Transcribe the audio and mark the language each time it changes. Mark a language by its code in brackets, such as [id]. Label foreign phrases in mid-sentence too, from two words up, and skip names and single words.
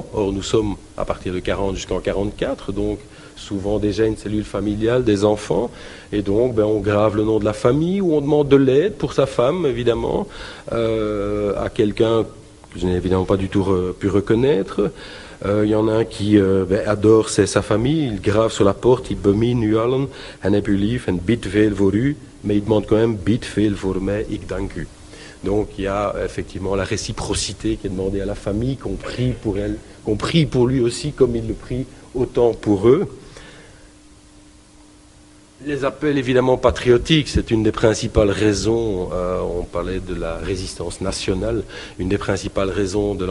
[fr] Or, nous sommes à partir de 40 jusqu'en 44, donc souvent déjà une cellule familiale, des enfants. Et donc, on grave le nom de la famille ou on demande de l'aide pour sa femme, évidemment, à quelqu'un que je n'ai évidemment pas du tout pu reconnaître. Il y en a un qui adore sa famille, il grave sur la porte, il [nl] bemine u allen, en heb u lief en bid veel voor u, [fr] mais il demande quand même [nl] bid veel voor mij, ik dank u. [fr] Donc il y a effectivement la réciprocité qui est demandée à la famille, qu'on prie pour elle, qu'on prie pour lui aussi comme il le prie autant pour eux. Les appels évidemment patriotiques, c'est une des principales raisons, on parlait de la résistance nationale, une des principales raisons de